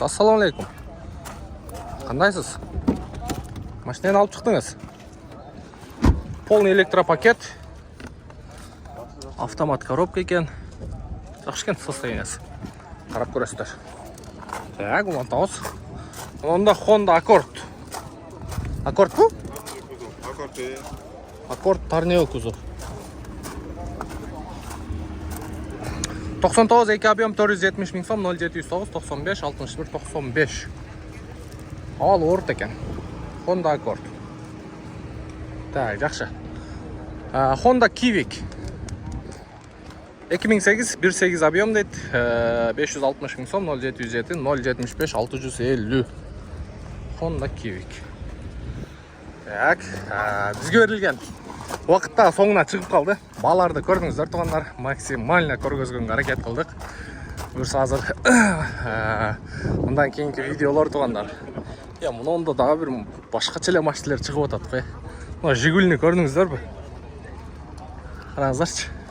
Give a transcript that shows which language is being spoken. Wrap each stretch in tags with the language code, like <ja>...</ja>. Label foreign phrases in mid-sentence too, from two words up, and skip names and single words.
<ky>Ассаламу алейкум. Кандайсыз? Машинаны алып чыктыңыз.</ky> <ru>Полный электропакет.</ru> <ky>Автомат коробка екен. Жакшы экен состояниясы. Карап көрөсүздөр. Так, улантабыз. Онда Honda Accord. Accord бу? Accord Tornado кузов. 99 2 объем 470 миң сом, 0709 95 61 95. Ал орт екен. Honda Accord. Так, жакшы. Honda Civic. 2008 1.8 объем дейт. 560 миң сом, 0707 075 650. Honda Civic. Так, бизге берилген уақытта соңына чыгып калды. Баларды көрдүңүздөр тугандар, максимально көргөзгөнгө аракет кылдык. Буюрса азыр мындан кийинки видеолор тугандар. Мунда дагы бир башкача эле машиналар чыгып атат го. Мына Жигулини көрдүңүздөрбү? Караңыздарчы.</ky>